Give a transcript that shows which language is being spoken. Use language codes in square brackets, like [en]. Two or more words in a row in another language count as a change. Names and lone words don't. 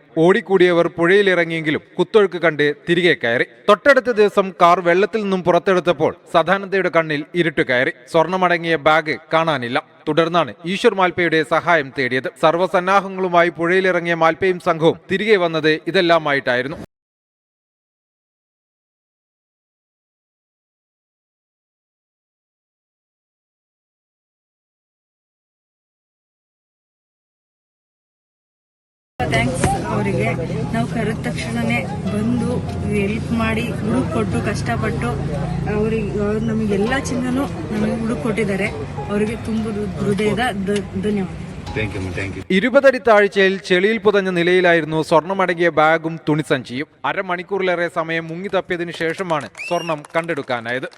[ml] ഓടിക്കൂടിയവർ പുഴയിലിറങ്ങിയെങ്കിലും കുത്തൊഴുക്ക് കണ്ട് തിരികെ കയറി. തൊട്ടടുത്ത ദിവസം കാർ വെള്ളത്തിൽ നിന്നും പുറത്തെടുത്തപ്പോൾ സദാനന്ദയുടെ കണ്ണിൽ ഇരുട്ട് കയറി. സ്വർണ്ണമടങ്ങിയ ബാഗ് കാണാനില്ല. തുടർന്നാണ് ഈശ്വർ മാൽപയുടെ സഹായം തേടിയത്. സർവ്വസന്നാഹങ്ങളുമായി പുഴയിലിറങ്ങിയ മാൽപയും സംഘവും തിരികെ വന്നത് ഇതെല്ലാമായിട്ടായിരുന്നു. [kn] ಥ್ಯಾಂಕ್ಸ್ ಅವರಿಗೆ. ನಾವು ಕರೆದ ತಕ್ಷಣನೇ ಬಂದು ಹೆಲ್ಪ್ ಮಾಡಿ ಹುಡುಕ್ ಕೊಟ್ಟು ಕಷ್ಟಪಟ್ಟು ಅವ್ರು ನಮಗೆಲ್ಲ ಚಿನ್ನನೂ ನಮಗೆ ಹುಡುಕ್ ಕೊಟ್ಟಿದ್ದಾರೆ. ಅವರಿಗೆ ತುಂಬ ಹೃದಯದ ಧನ್ಯವಾದ. [ml] 20 അടി താഴ്ചയിൽ ചെളിയിൽ പുതഞ്ഞ നിലയിലായിരുന്നു സ്വർണ്ണമടങ്ങിയ ബാഗും തുണിസഞ്ചിയും. അരമണിക്കൂറിലേറെ സമയം മുങ്ങി തപ്പിയതിനു ശേഷമാണ് സ്വർണം കണ്ടെടുക്കാനായത്.